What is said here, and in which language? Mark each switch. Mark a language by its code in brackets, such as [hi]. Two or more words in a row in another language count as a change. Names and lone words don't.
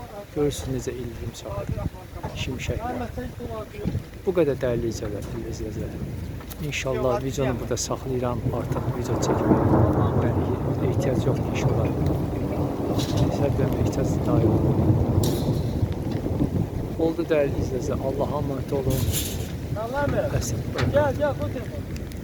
[az] Görürsünüz necə ildırım çaxır, şimşəklər. Bu qədər dəyərli izləyicilər. İnşallah videonu burada saxlayıram. Artıq video çəkməyə ehtiyac yoxdur inşallah. Səbəb ehtiyac daim olur. [tr] Oldu değerli izleyiciler. Allah'a emanet olun. Tamam mı? [az] Bəs, [tr] Gel gel bu tarafa.